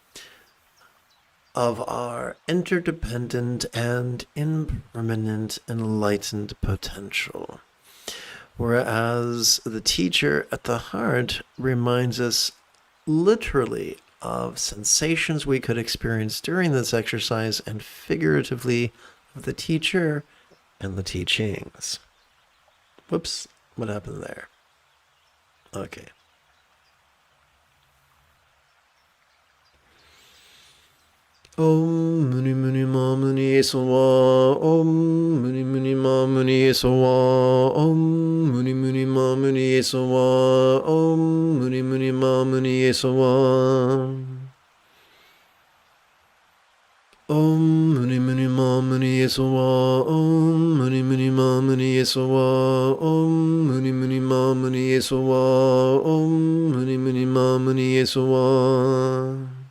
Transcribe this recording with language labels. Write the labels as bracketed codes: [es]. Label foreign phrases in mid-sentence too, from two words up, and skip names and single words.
[en] of our interdependent and impermanent enlightened potential, whereas the teacher at the heart reminds us literally of sensations we could experience during this exercise and figuratively of the teacher and the teachings. Whoops, what happened there? Okay. [sa] Om Muni Muni Ma Muni Esawa, Om Muni Muni Ma Muni Esawa, Om Muni Muni Ma Muni Esawa, Om Muni Muni Ma Muni Esawa. Om Muni Muni Ma Muni Esawa, Om Muni Muni Ma Muni Esawa, Om Muni Muni Ma Muni Esawa, Om Muni Muni Ma Muni Esawa.